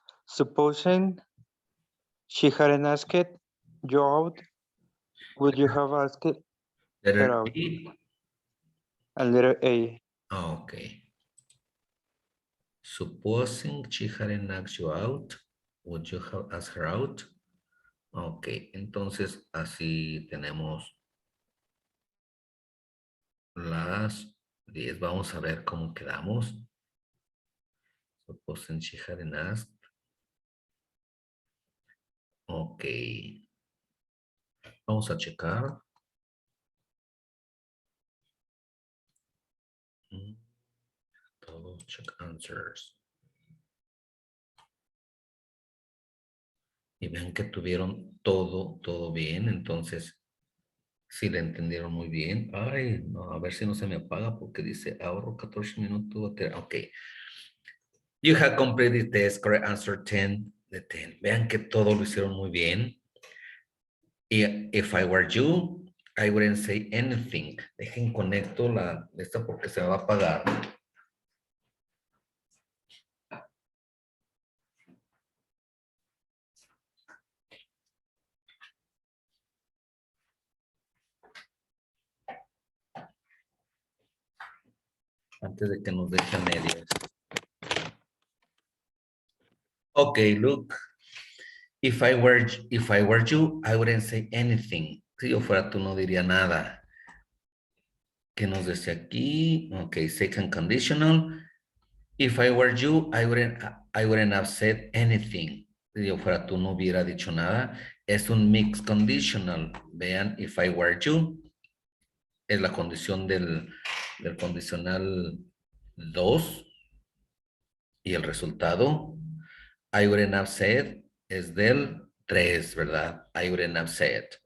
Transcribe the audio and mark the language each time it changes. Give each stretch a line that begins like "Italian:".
English: Supposing she hadn't asked you out, would you have asked her Letter out? B. And letter A. Okay. Supposing she hadn't asked you out, would you have asked her out?
Spanish: Ok, entonces así tenemos las 10. Vamos a ver cómo quedamos.
English: Supposing she hadn't asked. Ok.
Spanish: Vamos a checar. Todo
English: check answers.
Spanish: Y vean que tuvieron todo bien. Entonces, si le entendieron muy bien. Ay, no, a ver si no se me apaga porque dice ahorro 14 minutos. Ok.
English: You have completed the test, correct answer
Spanish: 10 de 10. Vean que todo lo hicieron muy bien. Y
English: if I were you, I wouldn't say anything.
Spanish: Dejen conecto esta porque se me va a apagar. Antes de que nos dejen medias.
English: Okay, look. If I were you, I wouldn't say anything.
Spanish: Si yo fuera tú, no diría nada. ¿Qué nos dice aquí?
English: Okay, second conditional. If I were you, I wouldn't have said anything.
Spanish: Si yo fuera tú, no hubiera dicho nada. Es un mixed conditional. Vean,
English: if I were you,
Spanish: es la condición del condicional 2. Y el resultado,
English: I wouldn't have said,
Spanish: es del 3, ¿verdad? I wouldn't have said.